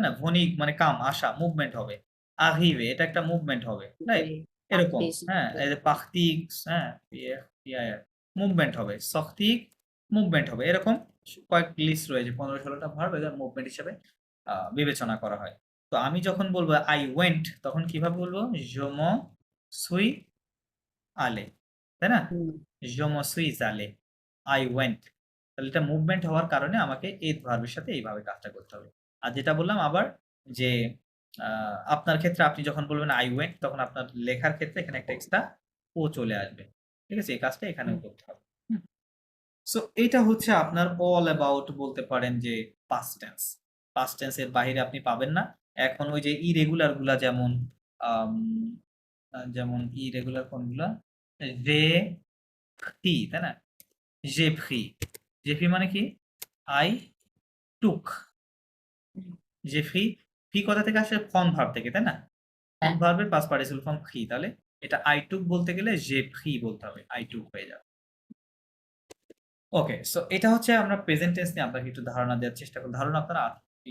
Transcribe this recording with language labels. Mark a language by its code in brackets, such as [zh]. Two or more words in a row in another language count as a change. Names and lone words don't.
[bn] তাই না? ভনিক মানে কাম, আসা, মুভমেন্ট হবে। arrive এটা একটা মুভমেন্ট হবে, রাইট? যে এরকম, প্র্যাকটিস হ্যাঁ? এই যে পাখতিক, হ্যাঁ? মুভমেন্ট হবে। সক্তিক মুভমেন্ট হবে। এরকম কয়েক লিস্ট রয়েছে, ১৫-১৬ টা ভার্ব এদের মুভমেন্ট হিসেবে বিবেচনা করা হয়। তো আমি যখন বলবো [en] I went [bn] তখন কিভাবে বলবো? [fr] Je me suis allé, [bn] তাই না? হুম [fr] Je me suis allé, [en] I went। [bn] তাহলে এটা মুভমেন্ট হওয়ার কারণে আমাকে এই ভার্বের সাথে এইভাবে কাজটা করতে হবে। আর যেটা বললাম আবার যে আপনার ক্ষেত্রে আপনি যখন বলবেন [en] I went [bn] তখন আপনার লেখার ক্ষেত্রে এখানে একটা এক্সট্রা ও চলে আসবে। ঠিক আছে? এই কাজটা এখানেও হুম করতে হবে। হুম? সো এইটা হচ্ছে আপনার [en] all about [bn] বলতে পারেন যে [en] past tense. past tense [bn] এর বাহিরে আপনি পাবেন না। এখন ওই যে ইরেগুলার গুলা যেমন আম যেমন ইরেগুলার কোনগুলা? [fr] j'ai, fait, [bn] তাই না? [fr] j'ai fait. j'ai fait [bn] মানে কি? [en] I took। হুম, [fr] j'ai fait, fait [bn] কোথা থেকে আসে? [en] form verb [bn] থেকে, তাই না? ফর্ম হ্যাঁ ভার্বের [en] past participle form [bn] ফি। তাহলে এটা [en] I took [bn] বলতে গেলে [fr] j'ai fait [bn] বলতে হবে। [en] I took [bn] হয়ে যাবে। ওকে, সো এটা হচ্ছে আমরা [en] present tense [bn] নিয়ে আপনাকে একটু ধারণা দেওয়ার চেষ্টা করি।